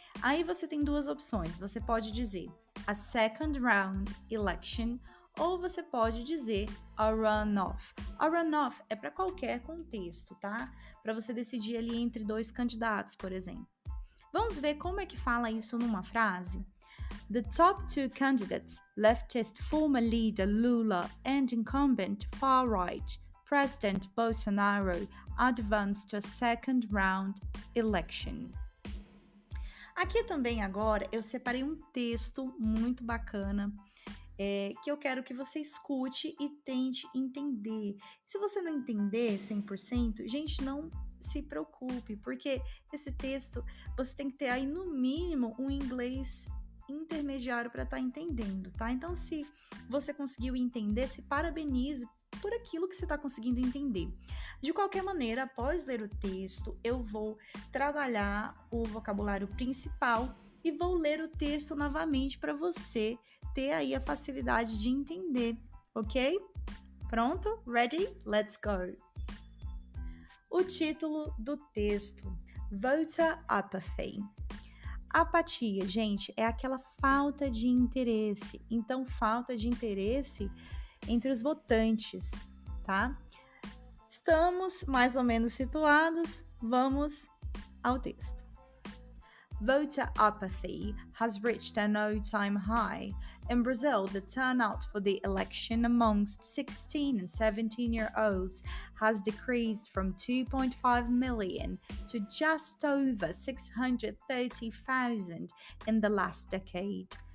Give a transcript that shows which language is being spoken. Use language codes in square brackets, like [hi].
[pt] Aí você tem duas opções. Você pode dizer [en] a second round election [pt] ou você pode dizer a runoff. A runoff é para qualquer contexto, tá? Para você decidir ali entre dois candidatos, por exemplo. Vamos ver como é que fala isso numa frase? [en] The top two candidates, leftist former leader Lula and incumbent far-right President Bolsonaro, advanced to a second round election. [pt] Aqui também agora eu separei um texto muito bacana que eu quero que você escute e tente entender. Se você não entender 100%, gente, não se preocupe, porque esse texto você tem que ter aí no mínimo um inglês intermediário para estar entendendo, tá? Então, se você conseguiu entender, se parabenize por aquilo que você está conseguindo entender. De qualquer maneira, após ler o texto, eu vou trabalhar o vocabulário principal e vou ler o texto novamente para você ter aí a facilidade de entender, ok? Pronto? [en] Ready? Let's go! [pt] O título do texto: [en] Voter Apathy. [pt] Apatia, gente, é aquela falta de interesse. Então, falta de interesse entre os votantes, tá? Estamos mais ou menos situados, vamos ao texto. [en] Voter apathy has reached an all-time high. In Brazil, the turnout for the election amongst 16 and 17-year-olds has decreased from 2.5 million to just over 630,000 in the last decade.